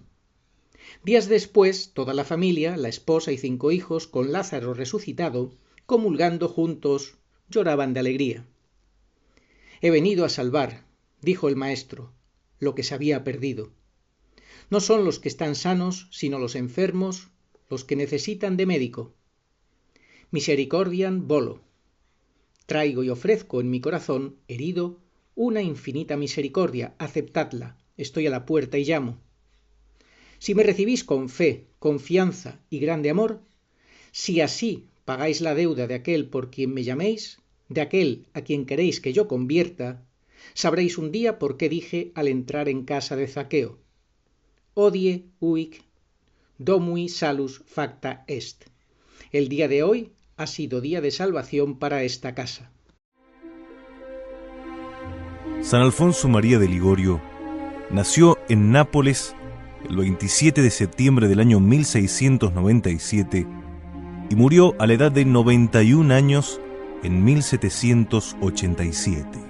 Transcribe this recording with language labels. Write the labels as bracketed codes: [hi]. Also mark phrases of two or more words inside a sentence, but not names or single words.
[es] Días después, toda la familia, la esposa y 5 hijos, con Lázaro resucitado, comulgando juntos, lloraban de alegría. He venido a salvar, dijo el maestro, lo que se había perdido. No son los que están sanos, sino los enfermos, los que necesitan de médico. [la] Misericordiam volo. [es] Traigo y ofrezco en mi corazón herido una infinita misericordia, aceptadla, estoy a la puerta y llamo. Si me recibís con fe, confianza y grande amor, si así pagáis la deuda de aquel por quien me llaméis, de aquel a quien queréis que yo convierta, sabréis un día por qué dije al entrar en casa de Zaqueo: [la] Hodie huic domui salus facta est. [es] El día de hoy ha sido día de salvación para esta casa. San Alfonso María de Ligorio nació en Nápoles el 27 de septiembre del año 1697 y murió a la edad de 91 años en 1787.